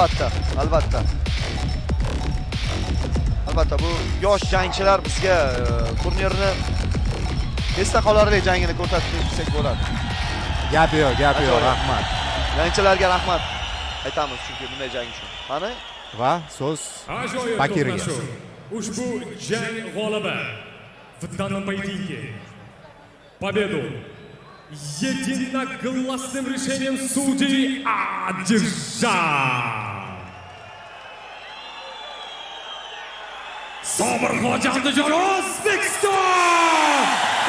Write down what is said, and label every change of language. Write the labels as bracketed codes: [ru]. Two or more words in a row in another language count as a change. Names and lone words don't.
[uz] Albatta bu yosh jangchilar bizga turnirni esda qolarli jangini ko'rsatib bersak bo'ladi. Gap yo'q, rahmat. Jangchilarga rahmat aytamiz, chunki bunday jang uchun. Qani? Va so'z Bakirga. Ushbu jang g'olibi [ru] в данном поединке победу единогласным решением судей одержал Sobirxon Jandijon, O'zbekiston!